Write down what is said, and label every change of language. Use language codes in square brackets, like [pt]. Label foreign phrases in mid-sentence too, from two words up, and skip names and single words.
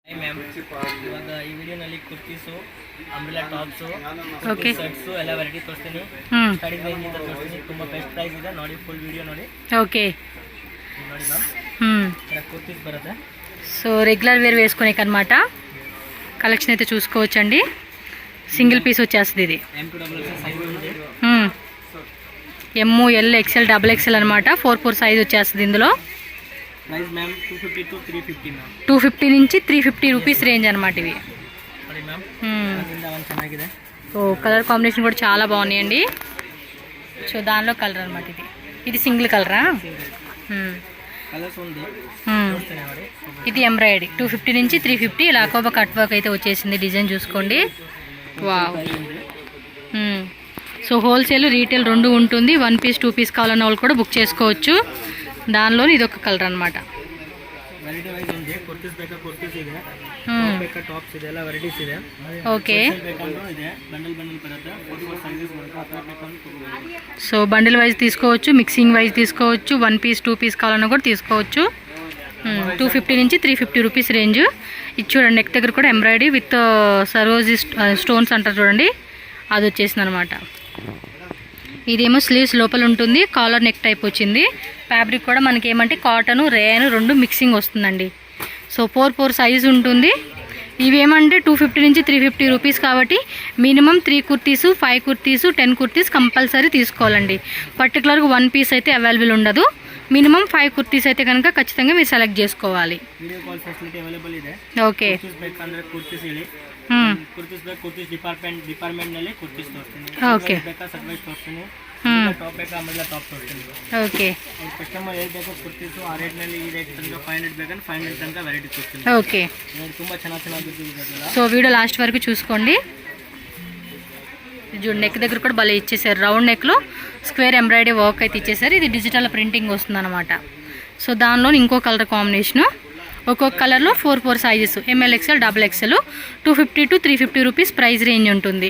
[kn] ಹಾಯ್ ಮ್ಯಾಮ್, ಇವಾಗ ಈ ವಿಡಿಯೋನಲ್ಲಿ ಕುರ್ತೀಸು, [en] umbrella tops, [kn] ಶರ್ಟ್ಸು ಎಲ್ಲ ವೆರೈಟಿ ತೋರಿಸ್ತೀನಿ. [en] starting range [kn] ತೋರಿಸ್ತೀನಿ. ತುಂಬ [en] best price [kn] ಇದೆ, ನೋಡಿ [en] full video [kn] ನೋಡಿ. [te] ఓకే [kn] ನೋಡಿ మ్యామ్, ఇక్కడ కుర్తీస్ బರುತ್ತೆ. [te] సో [en] regular wear [te] వేసుకునేకి అనమాట. కలెక్షన్ అయితే చూసుకోవచ్చండి. [en] single piece [te] వచ్చేస్తుంది ఇది. M2XX సైజ్ ఉంది. ML XL XXL అనమాట. 4 సైజ్ వచ్చేస్తుంది ఇందులో. [en] price ma'am [te] 250 to 350 మ్యామ్. 250 నుంచి 350 [en] rupees range [te] అనమాట ఇవి. [kn] ನೋಡಿ ಮ್ಯಾಮ್, ಚೆನ್ನಾಗಿದೆ. [te] సో [en] colour combination [te] కూడా చాలా బాగున్నాయండి. సో దానిలో కలర్ అనమాట ఇది. ఇది [en] single colour? [te] కలర్స్ ఉంది. ఇది ఎంబ్రాయిడరీ 250 నుంచి 350 ఇలా అకోబా [en] cut work [te] అయితే వచ్చేసింది. డిజైన్ చూసుకోండి. వావ్. సో [en] wholesale retail [te] రెండు ఉంటుంది. 1 పీస్ 2 పీస్ కావాలన్న వాళ్ళు కూడా బుక్ చేసుకోవచ్చు. దానిలో ఇది ఒక కలర్ అనమాట. [en] variety wise [kn] ಇದೆ. ಕುರ್ತೀಸ್ ಬೇಕಾ ಕುರ್ತೀಸ್ ಇದೆ, ಬೇಕಾ ಟಾಪ್ಸ್ ಇದೆ, ಎಲ್ಲ ವೆರೈಟೀಸ್ ಇದೆ. [te] ఓకే. [kn] ಬೇಕಂದ್ರೂ ಇದೆ. ಬಂಡಲ್ ಬರುತ್ತೆ. 44 ಸೈಜಸ್ ಬರುತ್ತೆ. ಆ ಥರ ಬೇಕಂದ್ರೂ ತಗೋಬಹುದು. [te] సో [en] bundle wise [te] తీసుకోవచ్చు, [en] mixing wise [te] తీసుకోవచ్చు, 1 పీస్ 2 పీస్ కావాలన్నా కూడా తీసుకోవచ్చు. 250 నుంచి 350 [en] rupees range. [te] ఇది చూడండి, నెక్ దగ్గర కూడా [en] embroidery with saroji stones [te] అంటారు చూడండి, అది వచ్చేసింది అనమాట. ఇదేమో స్లీవ్స్ లోపల ఉంటుంది. [en] collar neck type [te] వచ్చింది. ఫ్యాబ్రిక్ కూడా మనకి ఏమంటే [en] cotton rayon [te] రెండు మిక్సింగ్ వస్తుందండి. సో 4 సైజ్ ఉంటుంది. ఇవేమంటే 250 నుంచి 350 రూపీస్ కాబట్టి మినిమం 3 కుర్తీసు, 5 కుర్తీసు, 10 కుర్తీస్ కంపల్సరీ తీసుకోవాలండి. పర్టికులర్గా 1 పీస్ అయితే అవైలబుల్ ఉండదు. మినిమం 5 కుర్తీస్ అయితే కనుక ఖచ్చితంగా మీరు సెలెక్ట్ చేసుకోవాలి. [en] video call facility available [te] ಇದೆ. ఓకే. [kn] ಬೇಕಂದ್ರೆ ಕುರ್ತೀಸ್ ಹೇಳಿ. ಕುರ್ತೀಸ್ ಬೇಕು, ಕುರ್ತೀಸ್ ಡಿಪಾರ್ಟ್ಮೆಂಟ್ ನಲ್ಲಿ ಕುರ್ತೀಸ್ ತೋರಿಸ್ತೀನಿ. ಓಕೆ. ಬೇಕಾ ಸರ್ವೈಸ್ ತೋರಿಸ್ತೀನಿ. ಟಾಪ್ ಬೇಕಾ ಆಮೇಲೆ ಟಾಪ್ ತೋರಿಸ್ತೀನಿ. [te] ఓకే. [kn] ಕಸ್ಟಮರ್ ಏಟ್ ಬೇಕು ಕುರ್ತೀಸು ಆ ರೇಟ್ ನಲ್ಲಿ ಈ ರೇಟ್ ತನಕ 500 ಬೇಕಂದ್ರೆ 500 ತನಕ ವೆರೈಟಿ ತೋರಿಸ್ತೀನಿ. [te] ఓకే. [kn] ತುಂಬಾ ಚೆನ್ನಾಗಿರುತ್ತೆ. [te] సో [en] video last [te] వరకు చూసుకోండి. చూడండి, నెక్ దగ్గర కూడా భలే ఇచ్చేసారు. [en] round neck square embroidery work [te] అయితే ఇచ్చేసారు. ఇది [en] digital printing [te] వస్తుంది అనమాట. సో దానిలో ఇంకో [en] colour combination. [te] ఒక్కొక్క కలర్లో 4 సైజెస్, ML XL XXL, 250 to 350 [en] rupees price range [te] ఉంటుంది.